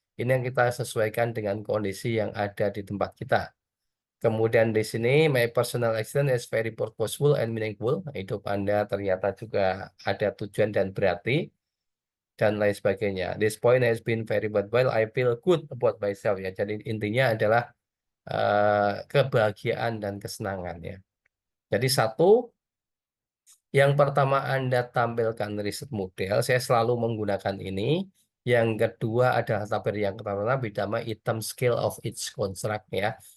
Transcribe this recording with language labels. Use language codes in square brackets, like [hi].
[id] Ini yang kita sesuaikan dengan kondisi yang ada di tempat kita. Kemudian di sini, [en] my personal experience is very purposeful and meaningful. [id] Hidup Anda ternyata juga ada tujuan dan berarti, dan lain sebagainya. [en] This point has been very worthwhile. I feel good about myself ya. [id] Jadi intinya adalah kebahagiaan dan kesenangan ya. Jadi satu, yang pertama Anda tampilkan riset model, saya selalu menggunakan ini. Yang kedua adalah tabel yang pertama bidama item scale of each construct ya.